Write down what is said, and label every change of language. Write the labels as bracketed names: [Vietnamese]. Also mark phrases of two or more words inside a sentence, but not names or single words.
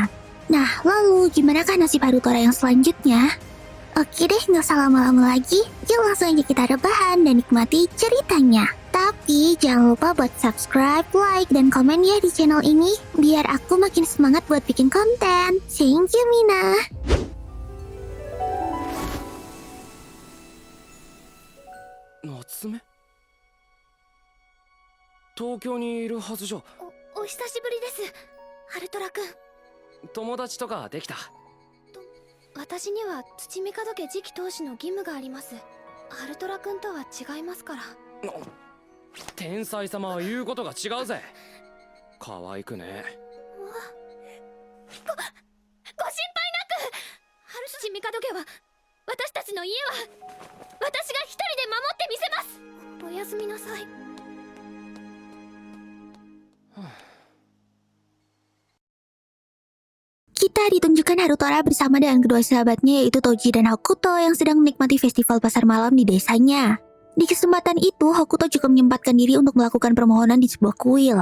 [Indonesian] Nah, lalu gimanakah nasib Harutora yang selanjutnya? Oke deh, nggak usah lama-lama lagi. Yuk langsung aja kita rebahan dan nikmati ceritanya. Tapi jangan lupa buat subscribe, like, dan komen ya di channel ini. Biar aku makin semangat buat bikin konten. [English] Thank you, Mina. [Japanese] 夏目東京にいるはずじゃ。お久しぶりです、ハルトラくん。友達とかできた？私には土見門家次期当主の義務があります。ハルトラ君とは違いますから。天才様は言うことが違うぜ。可愛くね。ご心配なく。土見門家は私たちの家は私が一人で守ってみせます。おやすみなさい。 [Indonesian] Kita ditunjukkan Harutora bersama dengan kedua sahabatnya yaitu Toji dan Hokuto yang sedang menikmati festival pasar malam di desanya. Di kesempatan itu, Hokuto juga menyempatkan diri untuk melakukan permohonan di sebuah kuil.